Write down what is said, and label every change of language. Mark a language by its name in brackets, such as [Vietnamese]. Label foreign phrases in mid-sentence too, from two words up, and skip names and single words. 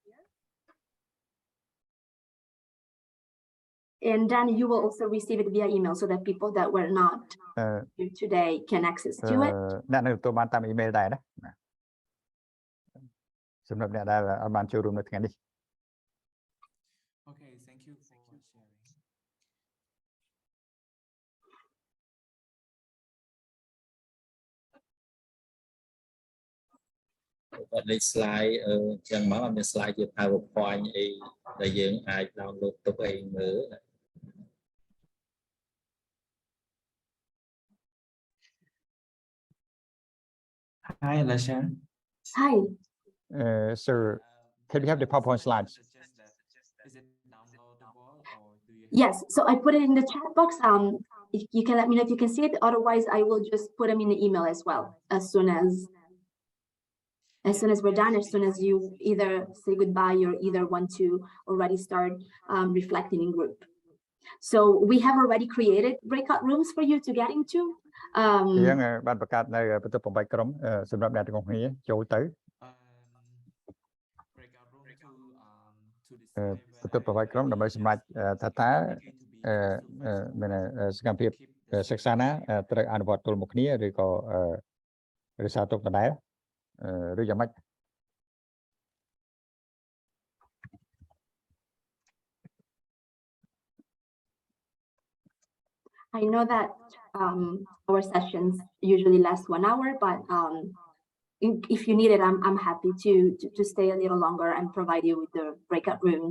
[English] And then you will also receive it via email so that people that were not here today can access to it. [Khmer] អ្នកនៅទទួលបានតាម email ដែរណាសម្រាប់អ្នកដែលអត់បានចូលរួមនៅថ្ងៃនេះ [English] Okay, thank you for sharing. [Khmer] គាត់លេខ slide ចឹងមកអត់មាន slide ជា PowerPoint អីដែលយើងអាច download ទុកអីមើល [English] Hi, Alicia. Hi. Sir, can we have the PowerPoint slides? Is it downloadable or do you? Yes, so I put it in the chat box. If you can let me know if you can see it. Otherwise, I will just put them in the email as well. As soon as we're done, as soon as you either say goodbye or either want to already start reflecting in group. So we have already created breakout rooms for you to get into. [Khmer] យើងបានបង្កើតនៅបន្ទប់8ក្រុមសម្រាប់អ្នកទាំងអស់គ្នាចូលទៅ បន្ទប់8ក្រុមដើម្បីសម្រេចថាមានសកម្មភាពសិក្សាណាត្រូវអនុវត្តទល់មុខគ្នាឬក៏រក្សាទុកដដែលឬយ៉ាងម៉េច [English] I know that our sessions usually last 1 hour, but if you need it, I'm happy to stay a little longer and provide you with the breakout rooms.